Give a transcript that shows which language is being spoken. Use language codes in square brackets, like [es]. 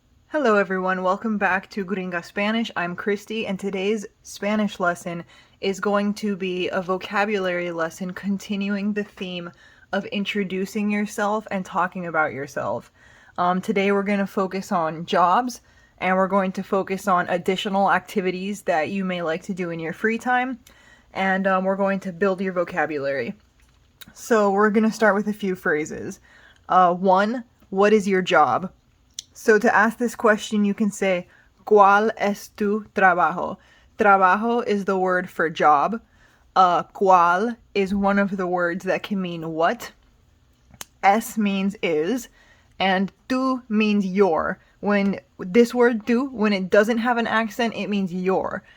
[en] Hello everyone, welcome back to Gringa Spanish. I'm Christy and today's Spanish lesson is going to be a vocabulary lesson continuing the theme of introducing yourself and talking about yourself. Today we're going to focus on jobs and we're going to focus on additional activities that you may like to do in your free time, and we're going to build your vocabulary. So we're going to start with a few phrases. One, what is your job? So to ask this question, you can say, [es] ¿Cuál es tu trabajo? [en] Trabajo is the word for job. ¿Cuál is one of the words that can mean what. Es means is, and tu means your. When this word tu, when it doesn't have an accent, it means your.